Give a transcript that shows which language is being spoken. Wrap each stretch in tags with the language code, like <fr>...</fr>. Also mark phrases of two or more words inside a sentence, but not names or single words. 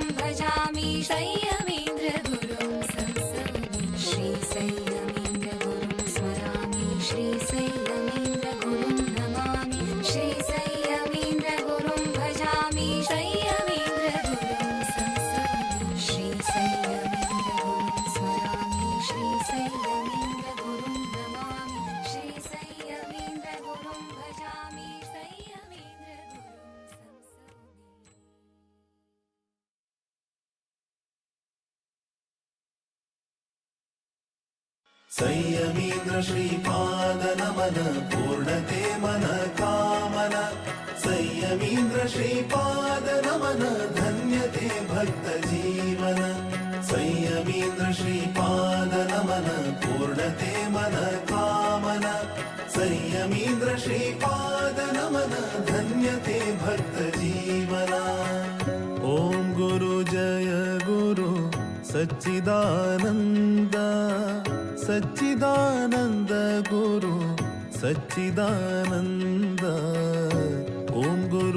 <sa>भजामि संयमीन्द्र गुरुं संसौमि श्री संयमीन्द्र गुरुं स्मरामि श्री संयमीन्द्र गुरुं नमामि श्री संयमीन्द्र गुरुं भजामि संयमीन्द्र गुरुं संसौमि श्री संयमीन्द्र गुरुं स्मरामि श्री संयमीन्द्र गुरुं नमामि श्री संयमीन्द्र गुरुं भजामि संयमीन्द्र गुरुं संसौमि</sa> <kok>संयमीन्द्र श्रीपाद नमन पूर्णते मन कामन संयमीन्द्र श्रीपाद नमन धन्यते भक्त जीवन संयमीन्द्र श्रीपाद नमन पूर्णते मन कामन संयमीन्द्र श्रीपाद नमन धन्यते भक्त जीवन</kok> <sa>ओम गुरु जय गुरु सच्चिदानंद सच्चिदानंद गुरु सच्चिदानंद ओम गुरु</sa>